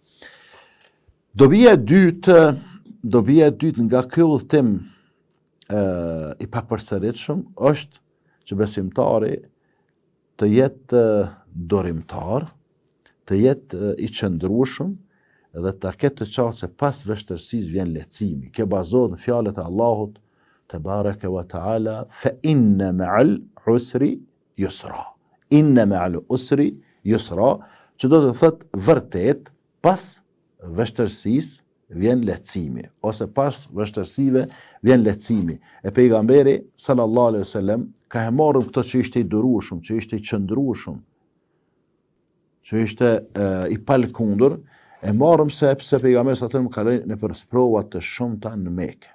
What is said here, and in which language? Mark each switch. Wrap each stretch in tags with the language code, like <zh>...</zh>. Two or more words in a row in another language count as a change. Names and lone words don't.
<sq>Dobia e dytë nga ky udhtim I papërsëritshëm është që besimtari të jetë dorimtar, të jetë I qëndrueshëm dhe ta ketë të qartë se pas vështirësisë vjen lehtësimi. Kjo bazohet në fjalët e Allahut te</sq> <ar>بارك وتعالى: "فإن مع العسر يسرا." إن مع العسر يسرا,</ar> <sq>që do të thotë vërtet pas vështirësisë vjen lehtësimi, ose pas vështirësive vjen lehtësimi. E pejgamberi</sq> <ar>صلى الله عليه وسلم</ar> <sq>ka marrë këto që ishte I durueshëm, që ishte I qëndrueshëm, që ishte I palkundur, e marrëm sepse pejgamberi</sq> <ar>صلى الله عليه وسلم</ar> <sq>ka lënë në për sprova të shumta në Mekë.</sq>